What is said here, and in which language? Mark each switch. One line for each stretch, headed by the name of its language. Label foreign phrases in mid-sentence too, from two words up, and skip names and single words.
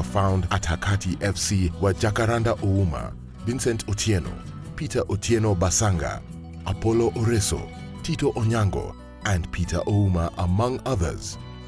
English: found at Hakati FC were Jacaranda Ouma, Vincent Otieno, Peter Otieno Basanga, Apollo Oreso, Tito Onyango, and Peter Ouma, among others.